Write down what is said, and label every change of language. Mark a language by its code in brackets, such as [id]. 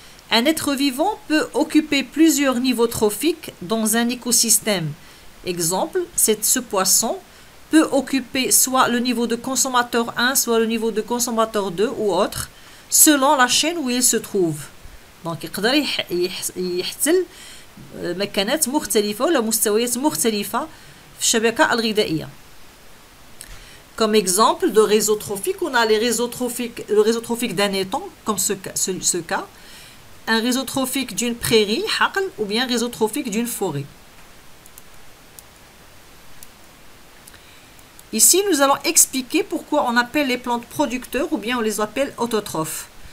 [fr] Un être vivant peut occuper plusieurs niveaux trophiques dans un écosystème. Exemple, ce poisson peut occuper soit le niveau de consommateur 1, soit le niveau de consommateur 2 ou autre, selon la chaîne où il se trouve. [ar] Donc, يقدر يحتل مكانات مختلفة ولا مستويات مختلفة في الشبكة الغذائية. [fr] Comme exemple de réseau trophique, on a le réseau trophique d'un étang, comme ce cas, un réseau trophique d'une prairie, حقل, ou bien un réseau trophique d'une forêt. Ici, nous allons expliquer pourquoi on appelle les plantes producteurs ou bien on les appelle autotrophes.